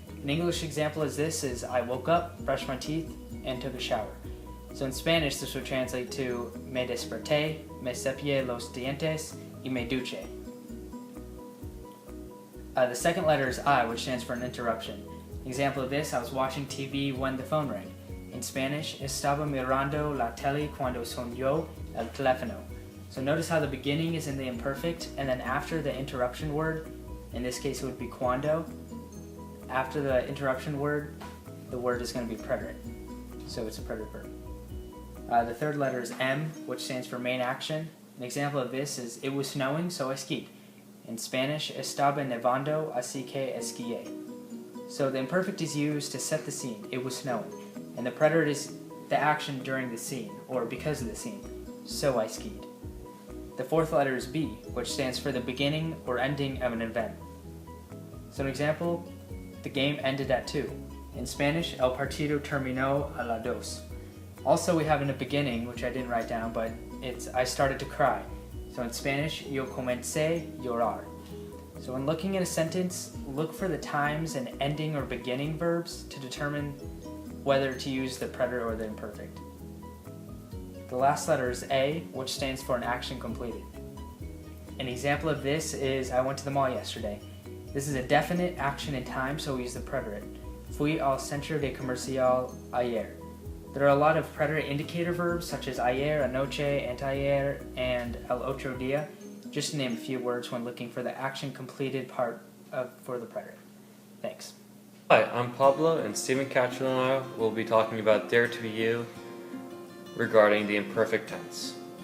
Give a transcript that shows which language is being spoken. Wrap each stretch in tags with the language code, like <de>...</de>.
<en>An English example is this is I woke up, brushed my teeth, and took a shower. So in Spanish, this would translate to</en> <es>me desperté, me cepillé los dientes, y me duché.</es> <en>The second letter is I, which stands for an interruption. An example of this, I was watching TV when the phone rang. In Spanish,</en> <es>estaba mirando la tele cuando sonó el teléfono.</es> <en>So notice how the beginning is in the imperfect, and then after the interruption word, in this case it would be cuando, after the interruption word, the word is going to be preterite. So it's a preterite verb. The third letter is M, which stands for main action. An example of this is it was snowing, so I skied. In Spanish,</en> <es>estaba nevando, así que esquié.</es> <en>So the imperfect is used to set the scene, it was snowing, and the preterite is the action during the scene, or because of the scene, so I skied. The fourth letter is B, which stands for the beginning or ending of an event. So an example, the game ended at 2. In Spanish,</en> <es>el partido terminó a las 2.</es> <en>Also we have in the beginning, which I didn't write down, but it's I started to cry. So in Spanish,</en> <es>yo comencé a llorar.</es> <en>So when looking at a sentence, look for the times and ending or beginning verbs to determine whether to use the preterite or the imperfect. The last letter is A, which stands for an action completed. An example of this is I went to the mall yesterday. This is a definite action in time, so we use the preterite.</en> <es>Fui al centro de comercial ayer.</es> <en>There are a lot of preterite indicator verbs such as ayer, anoche, anteayer, and el otro día, just to name a few words when looking for the action completed part for the preterite. Thanks. Hi, I'm Pablo, and Stephen Catchell and I will be talking about Dare to Be You regarding the imperfect tense.</en>